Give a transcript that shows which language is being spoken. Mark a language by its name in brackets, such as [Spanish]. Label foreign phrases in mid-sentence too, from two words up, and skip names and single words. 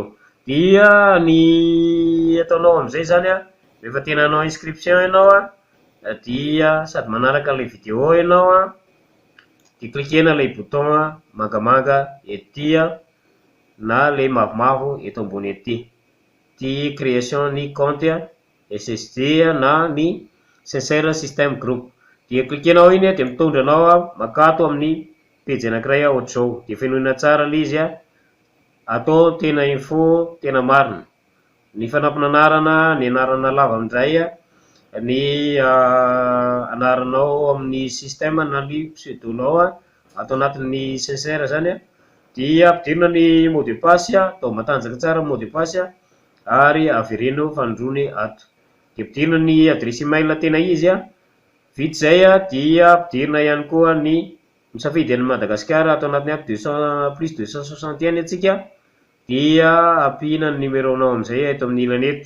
[Malagasy] Dia ny ataonao am'izay zany rehefa tena hanao inscription ianao dia sady manaraka an'ilay vidéo ianao de cliquena lay bouton mangamanga ety na lay mavomavo eto ambony ety ty création ny compte SSD na ny sincere system group. Dia cliquenao iny de mitondra anao makato amin'ny page anankiray ohatr'izao, de fenoina tsara le izy atao tena info tena marina, ny fanampinanarana ny anarana lava amindray ny anaranao amin'ny système na ny pseudonao atao anatin'ny sincere zany dia ampidirina ny [French] mot de passe [Malagasy] atao matanjaka tsara [French] mot de passe [Malagasy] ary avereno fandrony ato, de ampidirina ny [French] adresse email [Malagasy] tena izy Vita zay dia ampidirina ihany koa ny misafidy an'i Madagasikara ato anatiny ato 200 plus 261 atsika, dia ampiana ny numéronao amin'izay eto amin'ny ilany eto.